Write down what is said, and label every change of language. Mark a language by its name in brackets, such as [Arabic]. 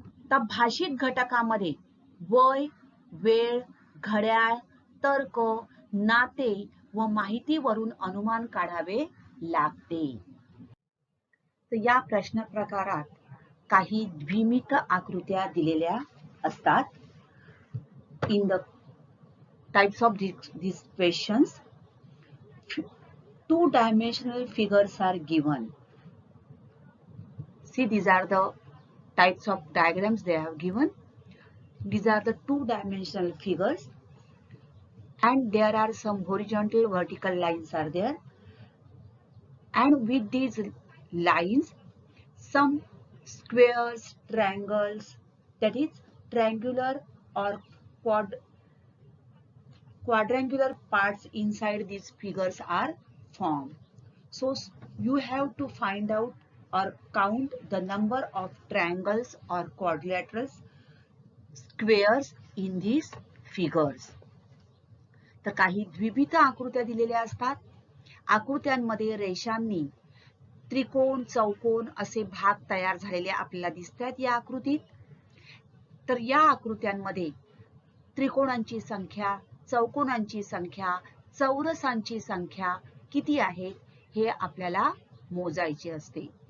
[Marathi] तर भाषिक घटकामध्ये वय, वेळ, घड्याळ, तर्क, नाते व माहितीवरून अनुमान काढावे लागते. तर या प्रश्न प्रकारात काही द्विमित आकृत्या दिलेल्या असतात. [English] In the types of these questions, 2-dimensional figures are given. See, these are the types of diagrams they have given. These are the 2-dimensional figures, and there are some horizontal, vertical lines are there. And with these lines, some squares, triangles, that is triangular or quadrangular parts inside these figures are formed. So you have to find out or count the number of triangles or quadrilaterals, squares in these figures. [Marathi] तर काही द्विमित आकृत्या दिलेल्या असतात. आकृत्यांमध्ये रेषांनी त्रिकोण, चौकोन असे भाग तयार झालेले आपल्याला दिसतात या आकृतीत. तर या आकृत्यांमध्ये त्रिकोणांची संख्या, चौकोनांची संख्या, चौरसांची संख्या किती आहे हे आपल्याला मोजायचे असते.